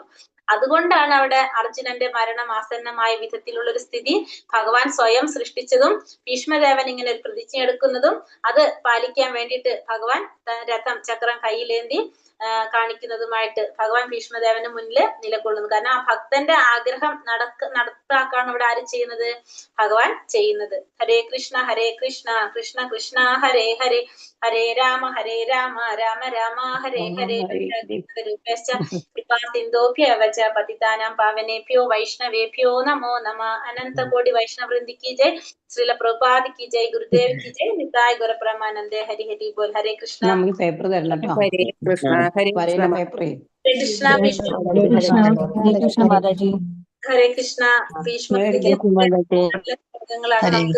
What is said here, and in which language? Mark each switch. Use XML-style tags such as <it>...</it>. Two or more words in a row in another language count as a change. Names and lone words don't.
<ml>അതുകൊണ്ടാണ് അവിടെ അർജുനന്റെ മരണം ആസന്നമായ വിധത്തിലുള്ള ഒരു സ്ഥിതി ഭഗവാൻ സ്വയം സൃഷ്ടിച്ചതും ഭീഷ്മദേവൻ ഇങ്ങനെ ഒരു പ്രതിജ്ഞ എടുക്കുന്നതും അത് പാലിക്കാൻ വേണ്ടിയിട്ട് ഭഗവാൻ രഥം ചക്രം കയ്യിലേന്തി കാണിക്കുന്നതുമായിട്ട് ഭഗവാൻ ഭീഷ്മദേവന് മുന്നിൽ നിലകൊള്ളുന്നു. കാരണം ആ ഭക്തന്റെ ആഗ്രഹം നടപ്പാക്കാണ് ഇവിടെ ആര് ചെയ്യുന്നത്? ഭഗവാൻ ചെയ്യുന്നത്.</ml> <sa>ഹരേ കൃഷ്ണ കൃഷ്ണ കൃഷ്ണ ഹരേ ഹരേ, ഹരേ രാമ രാമ രാമ ഹരേ ഹരേ, കൃപാസിന്ധോഭ്യവച പതിതാനാം പാവനേഭ്യോ വൈഷ്ണവേഭ്യോ നമോ നമ.</sa> <hi>अनंत कोटि वैष्णववृंदी की जय, श्रील प्रभुपाद की जय, गुरुदेव की जय, निताई गुरुप्रमानंदे. हरि हरि बोल.</hi> <sa>ഹരേ കൃഷ്ണ.</sa> <ml>നമുക്ക് പേപ്പർ തരണം കേട്ടോ.</ml> <sa>ഹരേ കൃഷ്ണ ഹരേ</sa> <ml>വരേണ്ട</ml> <sa>കൃഷ്ണ</sa> <ml>പേപ്പറേ.</ml> <sa>ഹരേ കൃഷ്ണ ഹരേ കൃഷ്ണ.</sa> <ml>ഭീഷ്മർക്ക് വർഗങ്ങളാണ് നമുക്ക്.</ml>